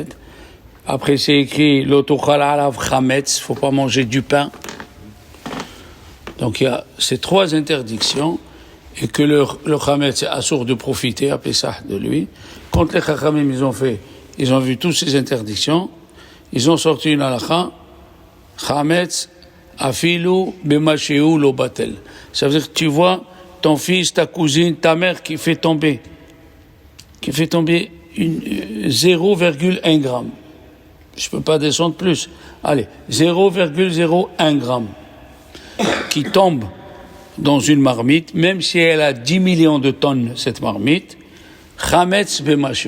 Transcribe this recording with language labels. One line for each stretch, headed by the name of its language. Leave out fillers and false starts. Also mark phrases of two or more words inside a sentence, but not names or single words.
French: Après, c'est écrit
Hebrew: לא תאכל עליו חמץ,
French: il ne faut pas manger du pain. Donc, il y a ces 3 interdictions, et que le Chametz est assourd de profiter à Pessah de lui. Quand les Chachamim, ils ont vu toutes ces interdictions, ils ont sorti une halakha,
Hebrew: חמץ אפילו במשהו לא בטל.
French: Ça veut dire que tu vois ton fils, ta cousine, ta mère qui fait tomber 0,1 gramme. Je peux pas descendre plus. Allez, 0,01 gramme qui tombe dans une marmite, même si elle a 10 millions de tonnes, cette marmite,
Hebrew: חמץ במשהו.